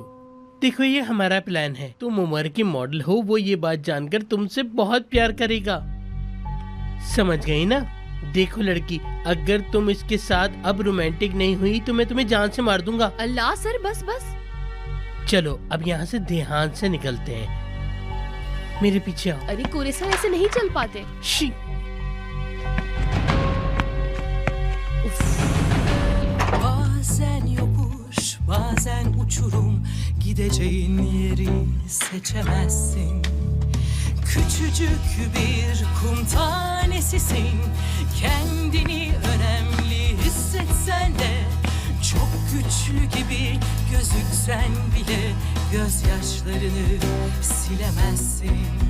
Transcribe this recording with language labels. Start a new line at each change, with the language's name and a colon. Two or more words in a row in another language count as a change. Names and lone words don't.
Hindi: देखो ये हमारा प्लान है, तुम उमर की मॉडल हो, वो ये बात जानकर तुमसे बहुत प्यार करेगा, समझ गई ना? देखो लड़की, अगर तुम इसके साथ अब रोमांटिक नहीं हुई तो मैं तुम्हें जान से मार दूंगा। अल्लाह सर बस बस। चलो अब यहाँ से ध्यान से निकलते हैं, मेरे पीछे आओ। अरे कोरे सर ऐसे नहीं चल पाते।
Turkish: Bazen yokuş, bazen uçurum, gideceğin yeri seçemezsin. Küçücük bir kum tanesisin, kendini önemli hissetsen de, çok güçlü gibi gözüksen bile, gözyaşlarını silemezsin.